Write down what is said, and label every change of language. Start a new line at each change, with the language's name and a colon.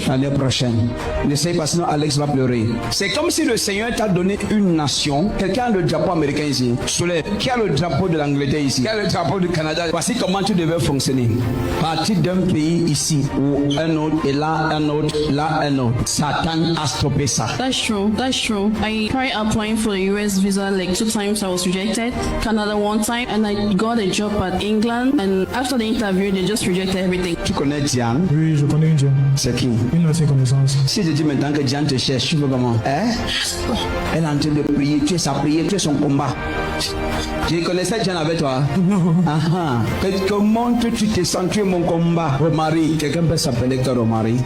French: L'année prochaine. N'essaye pas, sinon Alex va pleurer. C'est comme si le Seigneur t'a donné une nation. Quelqu'un a le drapeau américain ici. Soleil. Qui a le drapeau de l'Angleterre ici? Qui a le drapeau du Canada? Voici comment tu devais fonctionner. Partir d'un pays ici ou un autre et là un autre, là un autre. Satan a stoppé ça.
English: That's true. I tried applying for the US visa like 2 times. I was rejected. Canada 1 time, and I got a job at England. And after the interview, they just rejected everything.
French: Tu connais Diane? Oui, je connais une Diane. C'est qui? Une ancienne connaissance. Si je dis maintenant que Diane te cherche, tu veux comment? Hein? Elle est en train de prier. Tu es sa prière, tu es son combat. Je connaissais Diane avec toi? Non. Comment tu te sens? Tu es mon combat. Romari, quelqu'un peut s'appeler toi Romari?